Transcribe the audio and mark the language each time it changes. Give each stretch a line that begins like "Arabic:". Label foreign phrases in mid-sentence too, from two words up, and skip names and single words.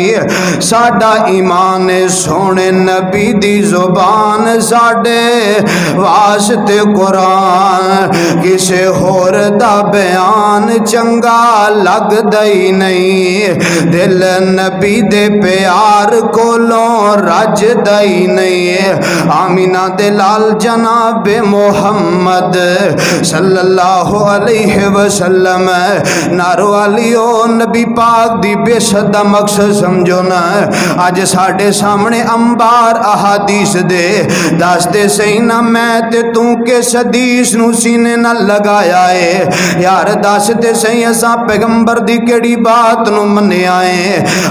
Punjabi: ساڈا ایمان سوہنے نبی دی زبان ساڈے واسطے قرآن کسے ہور دا بیان چنگا لگدا ہی نہیں. دل نبی دے پیار کولوں رجدا ہی نہیں. آمنہ دے لال جنابِ محمد
Arabic: صلى الله عليه وسلم
Punjabi: نارو والیو نبی پاک دی بعثت دا مقصد سمجھو نا. اج ساڈے سامنے انبار احادیث دے دسدے صحیح نا میں تے توں کس حدیث نوں سینے نا لگایا ہے یار دس تے صحیح اساں پیغمبر دی کیہڑی بات نوں منیا ہے.